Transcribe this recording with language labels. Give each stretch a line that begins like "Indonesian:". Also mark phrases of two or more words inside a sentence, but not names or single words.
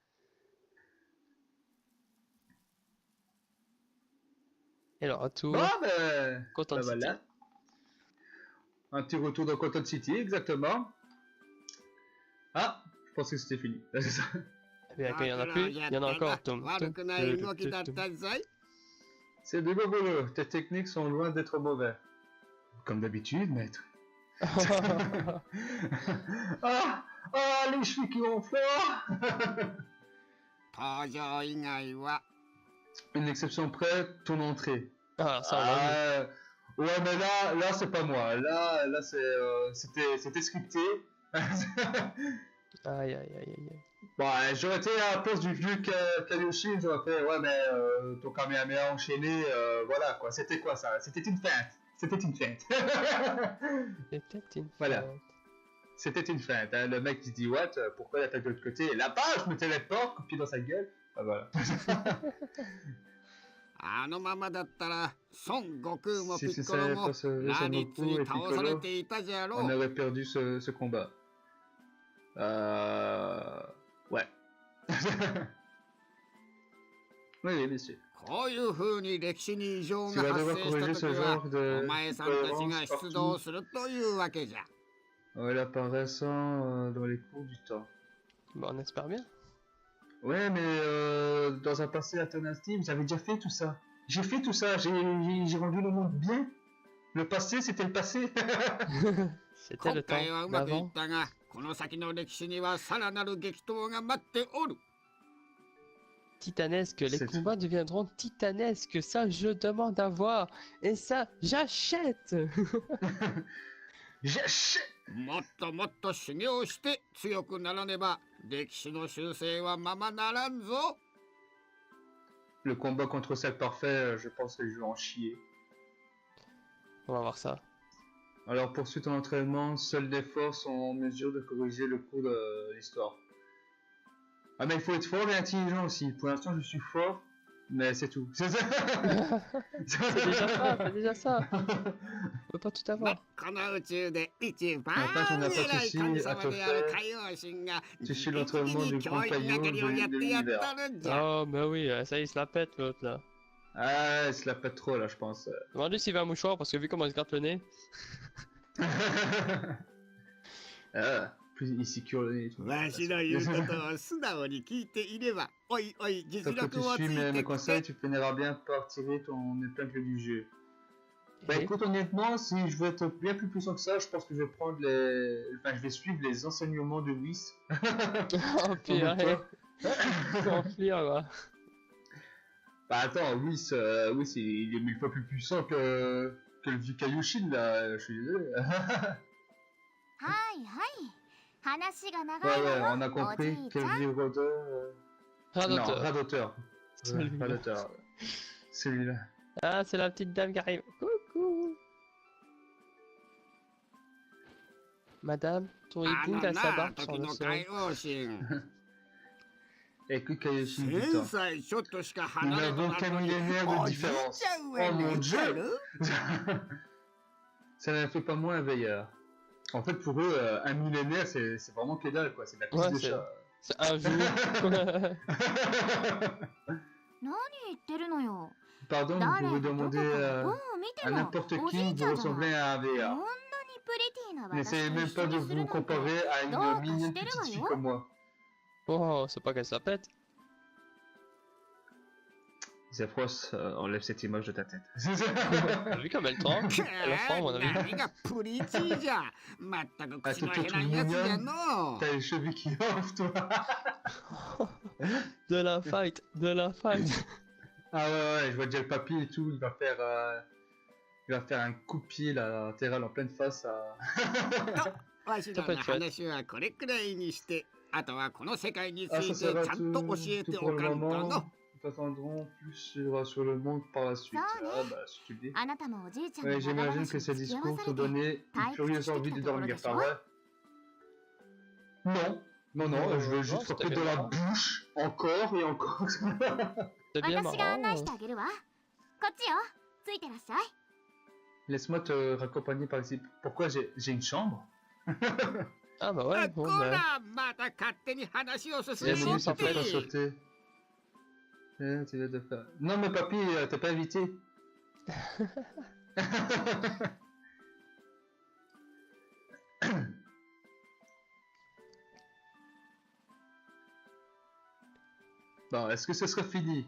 French: Et le retour, Ah, ben. Cotton Bah City. voilà. Un petit retour dans Cotton City, exactement. Ah, je pensais que c'était fini. Là, c'est ça. Eh bien, quand il y en a plus, il y en a encore. Tum,
Japanese: 悪 tum, くない動き tum, だっ tum, たぞい
French: C'est du beau boulot. Tes techniques sont loin d'être mauvais. Comme d'habitude, maître. tum. Ah, les cheveux qui vont fort.
Japanese: 登場以外は
French: Une exception près, ton entrée. Ah, ça on l'a vu. Ouais, mais là, c'est pas moi. Là, c'était scripté. Aïe aïe aïe aïe aïe. Bon, j'aurais été à la place du vieux Kaioshin, j'aurais fait, ouais, mais ton Kamehameha enchaîné, voilà quoi. C'était quoi ça? C'était une feinte. C'était une feinte. C'était une Voilà. feinte. C'était une feinte. Hein. Le mec il se dit, what? Pourquoi il attaque de l'autre côté? Et là-bas, je me téléporte, coup de pied dans sa gueule. Ah, voilà.
Japanese: あのままだったら孫悟空もピ
French: Si
Japanese: ッ
French: c'est
Japanese: コロ
French: ça,
Japanese: も
French: pas ce Son
Japanese: ラディッ
French: Goku
Japanese: ツに
French: et
Japanese: 倒され
French: Piccolo,
Japanese: ていたじゃろ
French: on
Japanese: う
French: aurait perdu ce combat. Ouais. Oui, oui, monsieur.
Japanese: こういう風に歴史に異常
French: Tu
Japanese: が
French: vas
Japanese: 発
French: devoir
Japanese: 生した
French: corriger
Japanese: 時
French: ce
Japanese: は
French: genre de
Japanese: お前さんたちが
French: incohérence
Japanese: 出動
French: partout.
Japanese: するというわけじゃ
French: Elle apparaissant dans les cours du temps. Bon, on espère bien. Ouais, mais dans un passé alternatif, j'avais déjà fait tout ça. J'ai fait tout ça, j'ai rendu le monde bien. Le passé, c'était le passé. C'était
Japanese: 今
French: le
Japanese: 回は
French: temps
Japanese: うまくい
French: d'avant.
Japanese: ったがこの先の歴史にはさらなる激闘が待っておる
French: Titanesque, les C'est combats deviendront titanesques, ça je demande à voir, et ça j'achète. J'achète.
Japanese: もっともっと修行して強くならねば歴史の修正はままならんぞ
French: Le combat contre celle parfait, je pense que je vais en chier. On va voir ça. Alors poursuite en entraînement, seules les forces sont en mesure de corriger le cours de l'histoire. Ah mais il faut être fort et intelligent aussi. Pour l'instant je suis fort, mais c'est tout. C'est ça. C'est déjà ça, c'est déjà ça. On peut pas tout
Japanese: 真っ
French: avoir.
Japanese: 赤な宇宙で一番またそんなこと偉い神し様である海王神が
French: Je
Japanese: 一
French: suis
Japanese: 時
French: l'entraînement
Japanese: に
French: du
Japanese: 教
French: grand
Japanese: 員
French: paillon
Japanese: 係をやっ
French: de
Japanese: てやっ
French: l'univers.
Japanese: たるんじゃ
French: Oh, mais oui, ça y est, il se la pète l'autre là. Ah, il se la pète trop là, je pense. Demande-lui s'il veut un mouchoir parce que vu comment il se gratte le nez. Ah, plus il sécure le nez et tout.
Japanese: わしの言うことを素直に聞いていればおいおい
French: Tant
Japanese: 実
French: que
Japanese: 力
French: tu
Japanese: をつ
French: suis
Japanese: い
French: mes
Japanese: てき
French: conseils,
Japanese: て
French: tu finiras bien par tirer ton épingle du jeu. Bah Et- écoute, honnêtement, si je veux être bien plus puissant que ça, je pense que je vais prendre les... Enfin, je vais suivre les enseignements de Whis. Oh purée. Conflit, quoi. Bah attends, il est 1000 fois plus puissant que le vieux Kaioshin là, je suis désolé.
Japanese: はいはい話が長
French: Ouais,
Japanese: い
French: ouais,
Japanese: わ
French: on a
Japanese: よお
French: compris
Japanese: じいち
French: quel
Japanese: ゃん
French: vieux rôdeur. Non, Radoteur. radoteur. Celui-là. Radoteur. Celui-là. Ah, c'est la petite dame qui arrive. Coucou. Madame,
Japanese: あ
French: pourriez-vous
Japanese: の
French: mettre sa
Japanese: な
French: barbe sur
Japanese: 時
French: le
Japanese: の
French: sol?
Japanese: 海王神
French: Écoute Kaioshin
Japanese: 1000
French: putain.
Japanese: 歳ちょっとしか
French: Nous
Japanese: 離れと
French: n'avons
Japanese: な
French: qu'un
Japanese: のに
French: millénaire
Japanese: お
French: de
Japanese: じいち
French: différence.
Japanese: ゃん上
French: Oh
Japanese: に
French: mon
Japanese: いて
French: dieu!
Japanese: る
French: Ça ne fait pas moins un veilleur. En fait, pour eux, un millénaire, c'est vraiment que dalle, quoi. C'est de la piste Ouais, de c'est- chat. C'est un jour.
Japanese: 何言ってるのよ
French: Pardon, vous
Japanese: 誰
French: pouvez
Japanese: がどこ
French: demander
Japanese: からどう見
French: à
Japanese: ても
French: n'importe
Japanese: おじ
French: qui
Japanese: いち
French: de
Japanese: ゃんじゃない
French: ressembler à un
Japanese: こんなに
French: VR.
Japanese: プリティな私と
French: N'essayez
Japanese: 一
French: même
Japanese: 緒
French: pas de
Japanese: にする
French: vous
Japanese: なんて
French: comparer à Donc, une mignonne acheter le petite fille maillot. comme moi. Oh, c'est pas qu'elle se la pète. Zephyros, enlève cette image de ta tête. T'as vu comme elle tremble?
Japanese: く
French: Elle a faim, à mon avis.
Japanese: 何がプリティじゃまったく口のあちょっと減らんやつじゃの
French: T'as les cheveux qui offrent, toi. De la fight, de la fight. Ah ouais, je vois déjà le papy et tout, il va faire un coup de pied là, latéral en pleine face à...
Japanese: わしらの話はこれくらいにしてあとはこの世界につ
French: Ah,
Japanese: い
French: ça
Japanese: て
French: sera
Japanese: ちゃんと教え
French: tout
Japanese: て
French: pour
Japanese: お
French: le
Japanese: かんと
French: moment.
Japanese: の
French: Nous attendrons plus sur le monde par la suite. Ça, Ah bah, si tu le dis.
Japanese: あなたもおじいちゃん
French: Ouais,
Japanese: に長
French: j'imagine
Japanese: 話
French: que
Japanese: に
French: ces
Japanese: 付き合わ
French: discours
Japanese: さ
French: te
Japanese: れて
French: donnaient une furieuse envie de dormir, pas vrai? Non, non, non, je veux Non, juste c'était frapper bien dans la marrant. bouche, encore et encore. C'est bien
Japanese: 私が案内
French: marrant.
Japanese: してあげるわこっちよついてらっしゃい
French: Laisse-moi te raccompagner par ici. Pourquoi j'ai une chambre? Ah bah
Japanese: あ
French: ouais,
Japanese: こ
French: bon bah.
Japanese: らまた勝手に話を進
French: La
Japanese: め
French: Laisse-moi
Japanese: に
French: minute, ça
Japanese: っ
French: peut pas
Japanese: て
French: sauter. Tu vas de faire. Non, mais papy, t'es pas invité. Bon, est-ce que ce serait fini?